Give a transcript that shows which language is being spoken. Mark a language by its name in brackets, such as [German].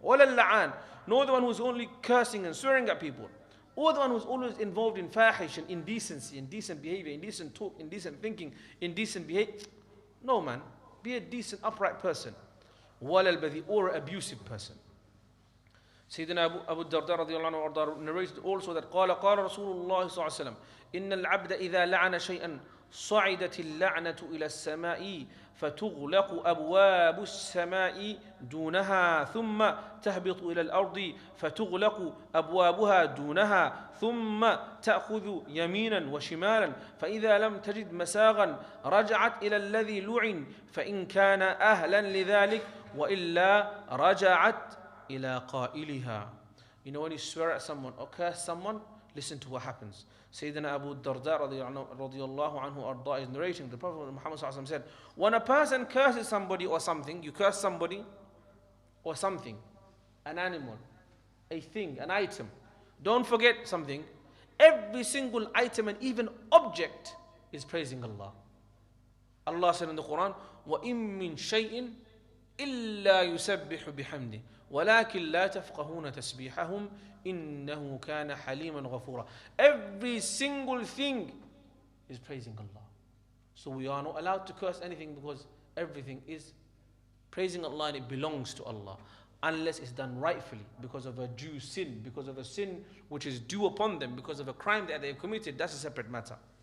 [English] Wala al-la'an, nor the one who's only cursing and swearing at people, or the one who's always involved in fahish and indecency, indecent behavior, indecent talk, indecent thinking, indecent behavior. No, man. Be a decent, upright person. Wala al-badhi, or an abusive person. Sayyidina Abu Darda radiyallahu anhu narrated also that [Arabic] قال قال رسول الله صلى الله عليه وسلم إن العبد إذا لعن شيئا صعدت اللعنة إلى السماء فتغلق أبواب السماء دونها ثم تهبط إلى الأرض فتغلق أبوابها دونها ثم تأخذ يمينا وشمالا فإذا لم تجد مساغا رجعت إلى الذي لعن فإن كان أهلا لذلك وإلا رجعت إلى قائلها. [English] You know, when you swear at someone or curse someone, listen to what happens. Sayyidina Abu Darda radiyallahu anhu arda is narrating, the Prophet Muhammad said, when a person curses somebody or something, you curse somebody or something, an animal, a thing, an item. Don't forget something. Every single item and even object is praising Allah. Allah said in the Quran, [Arabic] وَإِن مِّن شَيْءٍ إِلَّا يُسَبِّحُ بِحَمْدِهِ وَلَكِنْ لَا تَفْقَهُونَ تَسْبِيحَهُمْ إِنَّهُ كَانَ حَلِيمًا غَفُورًا. [English] Every single thing is praising Allah. So we are not allowed to curse anything because everything is praising Allah and it belongs to Allah. Unless it's done rightfully because of a due sin, because of a sin which is due upon them, because of a crime that they have committed, that's a separate matter.